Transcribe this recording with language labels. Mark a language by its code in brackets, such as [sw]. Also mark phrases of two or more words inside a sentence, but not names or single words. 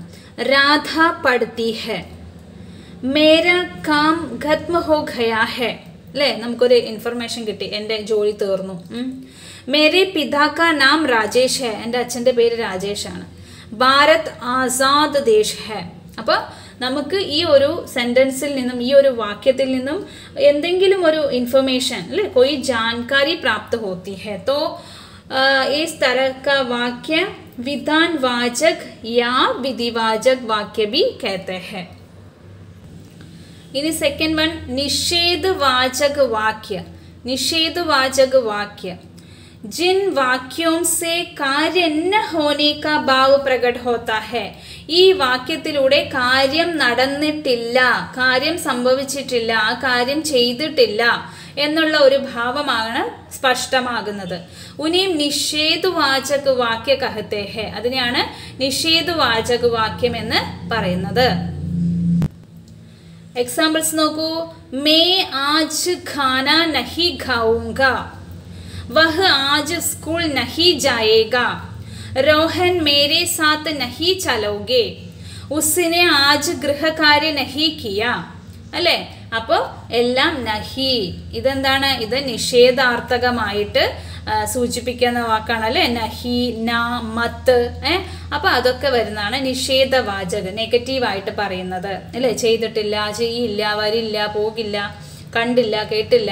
[hi] राधा पढ़ती है, मेरा काम ख़त्म हो गया है [ml] അല്ലേ, നമുക്കൊരു ഇൻഫർമേഷൻ കിട്ടി, എൻ്റെ ജോലി തീർന്നു. [hi] मेरे पिता का नाम राजेश है, [ml] എൻ്റെ അച്ഛൻ്റെ പേര് രാജേഷാണ്. [hi] भारत आज़ाद देश है. [ml] അപ്പൊ നമുക്ക് ഈ ഒരു സെന്റൻസിൽ നിന്നും ഈ ഒരു വാക്യത്തിൽ നിന്നും എന്തെങ്കിലും ഒരു ഇൻഫർമേഷൻ അല്ലെ [hi] कोई जानकारी प्राप्त होती है तो इस तरह का वाक्य विधान वाचक या विधिवाचक वाक्य भी कहते हैं. इनी [en] second one [hi] निषेधवाचक वाक्य. निषेधवाचक वाक्य जिन वाक्यों से कार्य न होने का भाव प्रकट होता है. [ml] ഈ വാക്യത്തിലൂടെ കാര്യം നടന്നിട്ടില്ല, കാര്യം സംഭവിച്ചിട്ടില്ല, ആ കാര്യം ചെയ്തിട്ടില്ല എന്നുള്ള ഒരു ഭാവമാണ് സ്പഷ്ടമാകുന്നത്. [hi] उन्हें निषेधवाचक वाक्य कहते हैं, [ml] അതിനെയാണ് നിഷേധവാചക വാക്യം എന്ന് പറയുന്നത്. എക്സാമ്പിൾസ് നോക്കൂ. [hi] मैं आज खाना नहीं खाऊँगा, वह आज स्कूल नहीं जाएगा, रोहन मेरे साथ नहीं चलोगे, उसने आज गृह कार्य नहीं किया അല്ലേ. [ml] അപ്പോൾ എല്ലാം നഹി, ഇതെന്താണ്? ഇത് നിഷേധാർത്ഥകമായിട്ട് സൂചിപ്പിക്കുന്ന വാക്കാണ് അല്ലെ. [hi] नहीं, न, मत. [ml] അപ്പൊ അതൊക്കെ വരുന്നതാണ് നിഷേധവാചക, നെഗറ്റീവായിട്ട് പറയുന്നത് അല്ലെ. ചെയ്തിട്ടില്ല, ചെയ്യില്ല, വരില്ല, പോകില്ല, കണ്ടില്ല, കേട്ടില്ല.